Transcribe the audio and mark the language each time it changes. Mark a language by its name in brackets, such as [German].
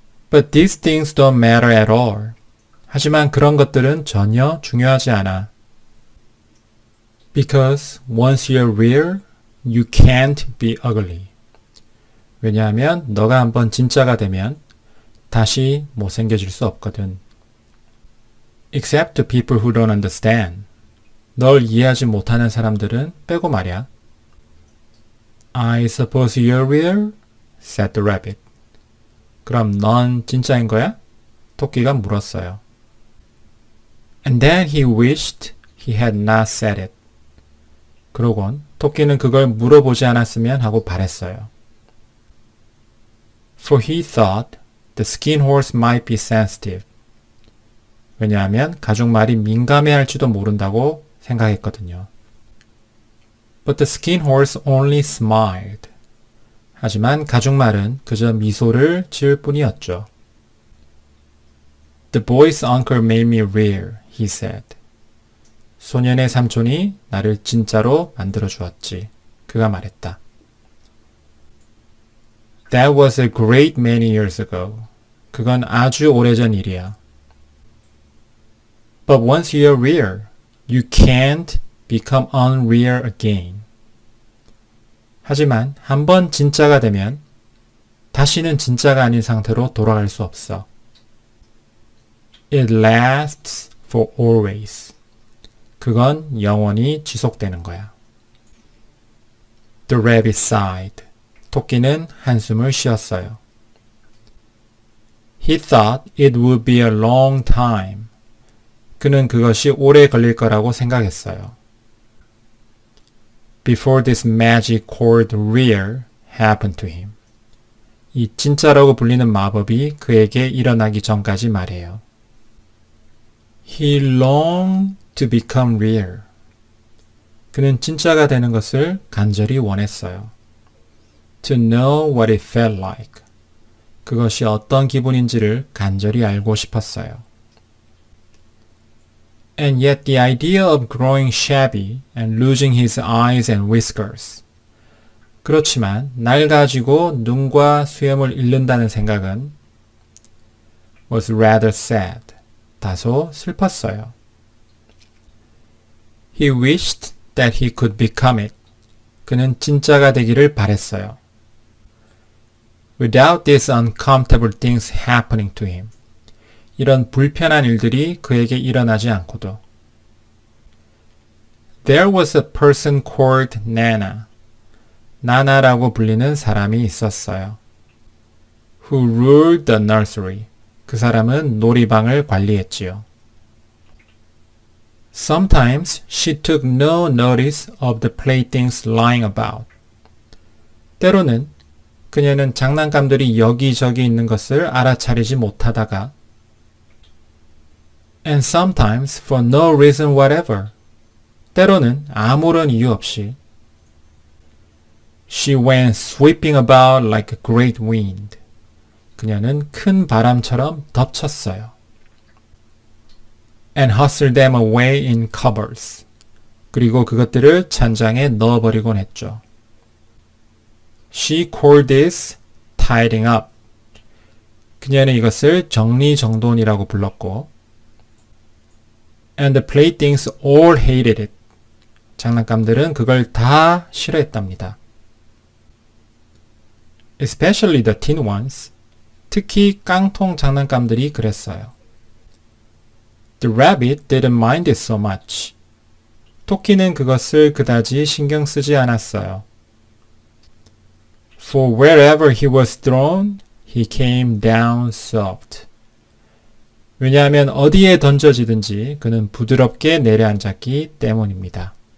[English] But these things don't matter at all. [Korean] 하지만 그런 것들은 전혀 중요하지 않아. [English] Because once you're real, you can't be ugly. [Korean] 왜냐하면 너가 한번 진짜가 되면 다시 못생겨질 수 없거든. [English] Except to people who don't understand. [Korean] 널 이해하지 못하는 사람들은 빼고 말이야. [English] I suppose you're real? said the rabbit. [Korean] 그럼 넌 진짜인 거야? 토끼가 물었어요. [English] And then he wished he had not said it. [Korean] 그러곤 토끼는 그걸 물어보지 않았으면 하고 바랬어요. [English] For he thought the skin horse might be sensitive. [Korean] 왜냐하면 가족말이 민감해할지도 모른다고 생각했거든요. [English] But the skin horse only smiled. [Korean] 하지만 가족말은 그저 미소를 지을 뿐이었죠. [English] The boy's uncle made me real, he said. [Korean] 소년의 삼촌이 나를 진짜로 만들어 주었지. 그가 말했다. [English] That was a great many years ago. [Korean] 그건 아주 오래전 일이야. [English] But once you're real, you can't become unreal again. [Korean] 하지만 한번 진짜가 되면 다시는 진짜가 아닌 상태로 돌아갈 수 없어. [English] It lasts for always. [Korean] 그건 영원히 지속되는 거야. [English] The rabbit sighed. [Korean] 토끼는 한숨을 쉬었어요. [English] He thought it would be a long time. [Korean] 그는 그것이 오래 걸릴 거라고 생각했어요. [English] Before this magic called real happened to him. [Korean] 이 진짜라고 불리는 마법이 그에게 일어나기 전까지 말이에요. [English] He longed to become real. [Korean] 그는 진짜가 되는 것을 간절히 원했어요. [English] To know what it felt like. [Korean] 그것이 어떤 기분인지를 간절히 알고 싶었어요. [English] And yet the idea of growing shabby and losing his eyes and whiskers. [Korean] 그렇지만 낡아지고 눈과 수염을 잃는다는 생각은 [English] was rather sad. [Korean] 다소 슬펐어요. [English] He wished that he could become it. [Korean] 그는 진짜가 되기를 바랬어요. [English] Without these uncomfortable things happening to him. [Korean] 이런 불편한 일들이 그에게 일어나지 않고도. [English] There was a person called Nana. [Korean] 나나라고 불리는 사람이 있었어요. [English] Who ruled the nursery. [Korean] 그 사람은 놀이방을 관리했지요. [English] Sometimes she took no notice of the playthings lying about. [Korean] 때로는 그녀는 장난감들이 여기저기 있는 것을 알아차리지 못하다가 [English] And sometimes for no reason whatever. [Korean] 때로는 아무런 이유 없이 [English] She went sweeping about like a great wind. [Korean] 그녀는 큰 바람처럼 덮쳤어요. [English] And hustled them away in cupboards. [Korean] 그리고 그것들을 찬장에 넣어버리곤 했죠. [English] She called this tidying up. [Korean] 그녀는 이것을 정리정돈이라고 불렀고 [English] And the playthings all hated it. [Korean] 장난감들은 그걸 다 싫어했답니다. [English] Especially the tin ones. [Korean] 특히 깡통 장난감들이 그랬어요. [English] The rabbit didn't mind it so much. [Korean] 토끼는 그것을 그다지 신경 쓰지 않았어요. [English] For wherever he was thrown, he came down soft. [Korean] 왜냐하면 어디에 던져지든지 그는 부드럽게 내려앉았기 때문입니다.